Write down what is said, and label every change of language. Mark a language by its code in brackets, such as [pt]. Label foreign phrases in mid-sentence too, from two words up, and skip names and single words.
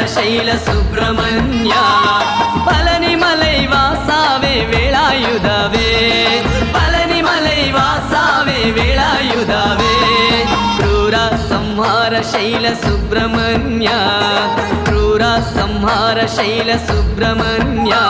[kn] ಶೈಲ ಸುಬ್ರಹ್ಮಣ್ಯ [ta] பழனி மலை வாசாவே வேலாயுதவே பழனி மலை வாசாவே வேலாயுதவே [kn] ಕ್ರೂರ ಸಂಹಾರ ಶೈಲ ಸುಬ್ರಹ್ಮಣ್ಯ ಕ್ರೂರ ಸಂಹಾರ ಶೈಲ ಸುಬ್ರಹ್ಮಣ್ಯ